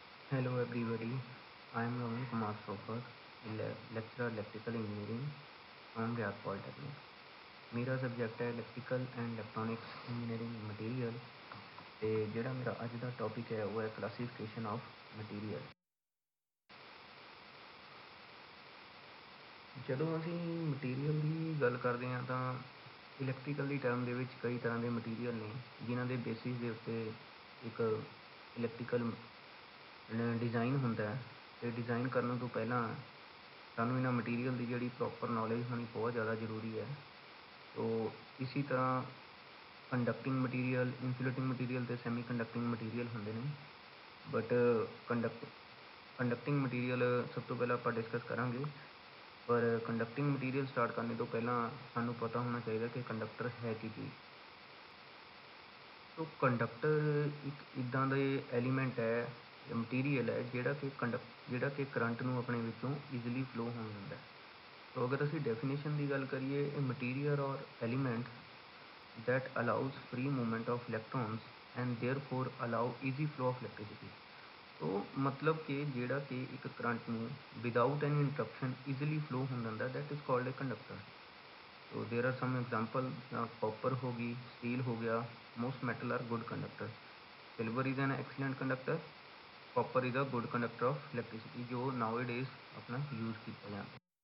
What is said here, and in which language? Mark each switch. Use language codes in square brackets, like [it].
[en] Hello everybody, I am Raman Kumar Sofar, lecturer electrical engineering from Riyadh Polytechnic. [hi] मेरा subject है electrical and electronics engineering मटीਰੀयल [pa] ਤੇ ਜਿਹੜਾ ਮੇਰਾ ਅੱਜ ਦਾ ਟੌਪਿਕ ਹੈ ਉਹ ਹੈ ਕਲਾਸੀਫਿਕੇਸ਼ਨ ਆਫ ਮਟੀਰੀਅਲ। ਜਦੋਂ ਅਸੀਂ ਮਟੀਰੀਅਲ ਦੀ ਗੱਲ ਕਰਦੇ ਹਾਂ ਤਾਂ ਇਲੈਕਟ੍ਰੀਕਲ ਦੀ ਟਰਮ ਦੇ ਵਿੱਚ ਕਈ ਤਰ੍ਹਾਂ ਦੇ ਮਟੀਰੀਅਲ ਨੇ ਜਿਨ੍ਹਾਂ ਦੇ ਬੇਸਿਸ ਦੇ ਉੱਤੇ ਇੱਕ ਇਲੈਕਟ੍ਰੀਕਲ ਡਿਜ਼ਾਈਨ ਹੁੰਦਾ ਹੈ ਅਤੇ ਡਿਜ਼ਾਈਨ ਕਰਨ ਤੋਂ ਪਹਿਲਾਂ ਸਾਨੂੰ ਇਹਨਾਂ ਮਟੀਰੀਅਲ ਦੀ ਜਿਹੜੀ ਪ੍ਰੋਪਰ ਨੌਲੇਜ ਹੋਣੀ ਬਹੁਤ ਜ਼ਿਆਦਾ ਜ਼ਰੂਰੀ ਹੈ। ਤੋ ਇਸੀ ਤਰ੍ਹਾਂ ਕੰਡਕਟਿੰਗ ਮਟੀਰੀਅਲ, ਇਨਸੂਲੇਟਿੰਗ ਮਟੀਰੀਅਲ ਅਤੇ ਸੈਮੀ ਕੰਡਕਟਿੰਗ ਮਟੀਰੀਅਲ ਹੁੰਦੇ ਨੇ। ਬਟ ਕੰਡਕਟਿੰਗ ਮਟੀਰੀਅਲ ਸਭ ਤੋਂ ਪਹਿਲਾਂ ਆਪਾਂ ਡਿਸਕਸ ਕਰਾਂਗੇ। ਪਰ ਕੰਡਕਟਿੰਗ ਮਟੀਰੀਅਲ ਸਟਾਰਟ ਕਰਨ ਤੋਂ ਪਹਿਲਾਂ ਸਾਨੂੰ ਪਤਾ ਹੋਣਾ ਚਾਹੀਦਾ ਕਿ ਕੰਡਕਟਰ ਹੈ ਕੀ ਚੀਜ਼। ਸੋ ਕੰਡਕਟਰ ਇੱਕ ਇੱਦਾਂ ਦੇ ਐਲੀਮੈਂਟ ਹੈ, ਮਟੀਰੀਅਲ ਹੈ ਜਿਹੜਾ ਕਿ ਕਰੰਟ ਨੂੰ ਆਪਣੇ ਵਿੱਚੋਂ ਈਜ਼ੀਲੀ ਫਲੋ ਹੋਣ ਦਿੰਦਾ। ਸੋ ਅਗਰ ਅਸੀਂ ਡੈਫੀਨੇਸ਼ਨ ਦੀ ਗੱਲ ਕਰੀਏ, ਇਹ ਮਟੀਰੀਅਲ ਔਰ element [en] that allows free movement of electrons and therefore allow easy flow of electricity। [hi] तो मतलब कि [pa] ਜਿਹੜਾ ਕਿ ਇੱਕ ਕਰੰਟ ਨੂੰ ਵਿਦਾਊਟ ਐਨੀ ਇੰਟਰਪਸ਼ਨ ਈਜ਼ੀਲੀ ਫਲੋ ਹੋਣ ਦਿੰਦਾ, [en] That is called a conductor. So there are some example, copper [pa] ਹੋ ਗਈ, [en] steel [pa] ਹੋ ਗਿਆ। [en] Most metal are good conductor. Silver is an excellent conductor, copper is a good conductor of electricity, [pa] ਜੋ ਨਾਓ days ਆਪਣਾ use ਕੀਤਾ ਜਾਂਦਾ।